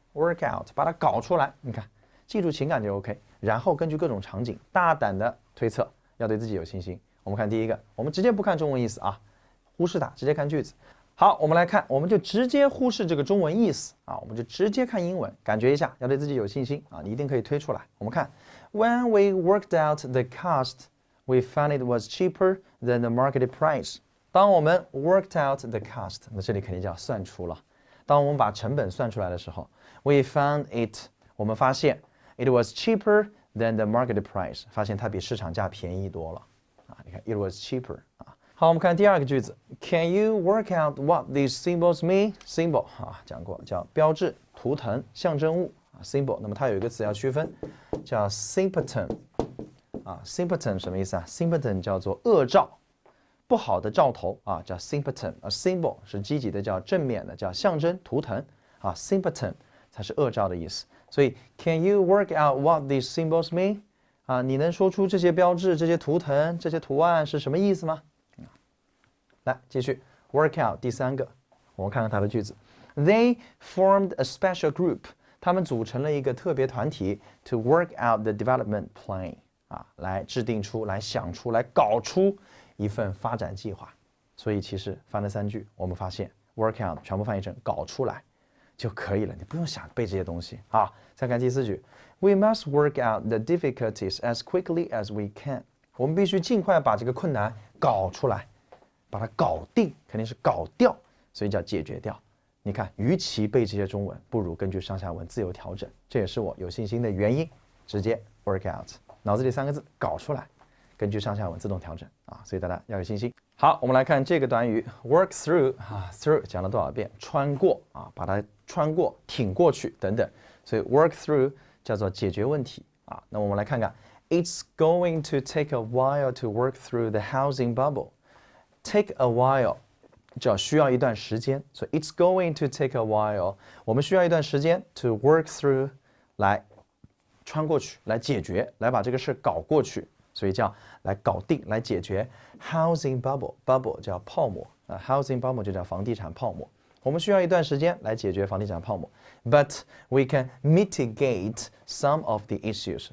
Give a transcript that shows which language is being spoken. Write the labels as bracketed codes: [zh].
[zh] work out 把它搞出来，你看记住情感就 OK。然后根据各种场景大胆的推测，要对自己有信心。我们看第一个，我们直接不看中文意思啊，忽视它，直接看句子。好，我们来看，我们就直接忽视这个中文意思啊，我们就直接看英文，感觉一下，要对自己有信心啊，你一定可以推出来。 [en] 我们看 ，When we worked out the cost。We found it was cheaper than the market price. [zh] 当我们 [en] worked out the cost， [zh] 那这里肯定叫算出了。当我们把成本算出来的时候 ， [en] we found it， [zh] 我们发现 [en] it was cheaper than the market price， [zh] 发现它比市场价便宜多了啊！你看 [en] it was cheaper [zh] 啊。 好，我们看第二个句子 [en] ，Can you work out what these symbols mean? [zh] Symbol 啊，讲过叫标志、图腾、象征物啊 symbol。那么它有一个词要区分，叫 symptom。啊 ，symptom 什么意思啊 ？symptom 叫做恶兆，不好的兆头啊，叫 symptom。而 symbol 是积极的，叫正面的，叫象征、图腾啊。 symptom 才是恶兆的意思。所以 [en] ，Can you work out what these symbols mean？ [zh] 啊，你能说出这些标志、这些图腾、这些图案是什么意思吗？来，继续 work out 第三个，我们看看它的句子。 [en] They formed a special group。 [zh] 他们组成了一个特别团体 [en] to work out the development plan。 [zh] 啊，来制定出来想出来搞出一份发展计划，所以其实翻了3句，我们发现 work out 全部翻译成搞出来就可以了，你不用想背这些东西啊。再看第4句 [en] ，We must work out the difficulties as quickly as we can。 [zh] 我们必须尽快把这个困难搞出来，把它搞定，肯定是搞掉，所以叫解决掉。你看，与其背这些中文，不如根据上下文自由调整，这也是我有信心的原因，直接 work out。脑子里3个字搞出来，根据上下文自动调整啊，所以大家要有信心。好，我们来看这个短语 work through 啊 ，through 讲了多少遍？穿过啊，把它穿过、挺过去等等，所以 work through 叫做解决问题啊。那我们来看看 [en] ，It's going to take a while to work through the housing bubble. Take a while [zh] 叫需要一段时间，所以 [en] It's going to take a while， [zh] 我们需要一段时间 [en] to work through 来。 [zh] 穿过去，来解决，来把这个事搞过去，所以叫来搞定，来解决。 Housing bubble 叫泡沫啊 ，housing bubble 就叫房地产泡沫。我们需要一段时间来解决房地产泡沫 ， [en] but we can mitigate some of the issues。